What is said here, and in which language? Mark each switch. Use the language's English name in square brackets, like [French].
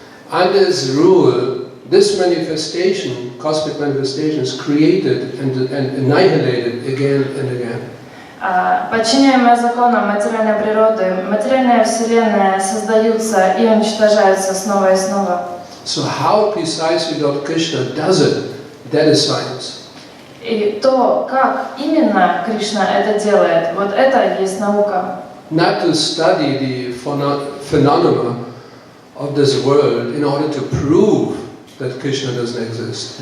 [English] Under its rule, this manifestation, cosmic manifestation, is created and annihilated again and again. [Russian] Подчиняемая законам материальной природы, материальная вселенная создаются и уничтожаются снова и снова. [English] So how precisely Lord Krishna does it, that is science. [Russian] И то, как именно Кришна это делает, вот это и есть наука. [English] Not to study the phenomena of this world in order to prove that Krishna doesn't exist.